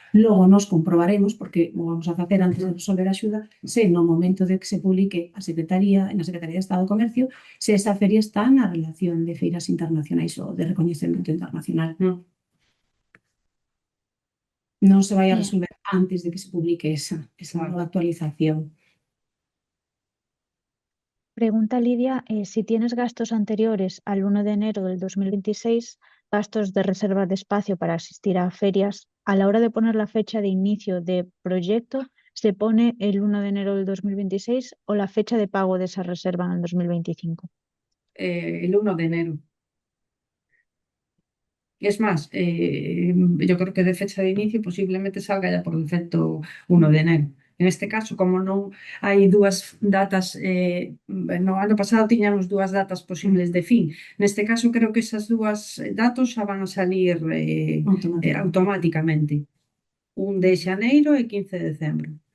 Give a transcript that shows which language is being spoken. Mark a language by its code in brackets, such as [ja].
[gl] Logo nos comprobaremos, porque o vamos a facer antes de resolver a axuda, se no momento de que se publique na Secretaría de Estado de Comercio, se esa feria está na relación de feiras internacionais ou de recoñecemento internacional. Non se vai a resolver antes de que se publique esa nova actualización. [es] Pregunta Lidia si tienes gastos anteriores al 1 de enero del 2026, gastos de reserva de espacio para asistir a ferias, a la hora de poner la fecha de inicio de proyecto, ¿se pone el 1 de enero del 2026 o la fecha de pago de esa reserva en el 2025? El 1 de enero. Es más, yo creo que de fecha de inicio posiblemente salga ya por defecto 1 de enero. [gl] En este caso, como non hai dúas datas, no ano pasado tiñamos dúas datas posibles de fin. Neste caso, creo que esas dúas datos xa van a salir automáticamente. 1 de xaneiro e 15 de decembro.